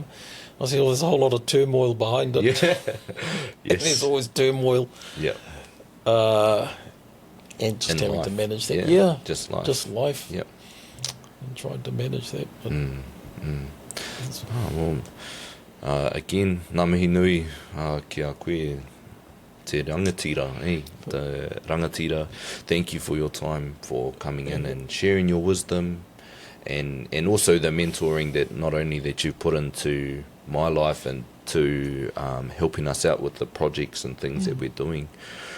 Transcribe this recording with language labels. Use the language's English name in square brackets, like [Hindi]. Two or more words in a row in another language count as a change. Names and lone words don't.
[English] I say, there's a whole lot of turmoil behind it. Yeah. Yes. There's always turmoil. Yeah. And just having to manage that. Just life. Just life. Yep. And trying to manage that. But again, [Māori] ngā mihi nui ki a koe te rangatira, [English] the rangatira. Thank you for your time, for coming in and sharing your wisdom, and also the mentoring that not only that you put into my life and to helping us out with the projects and things that we're doing.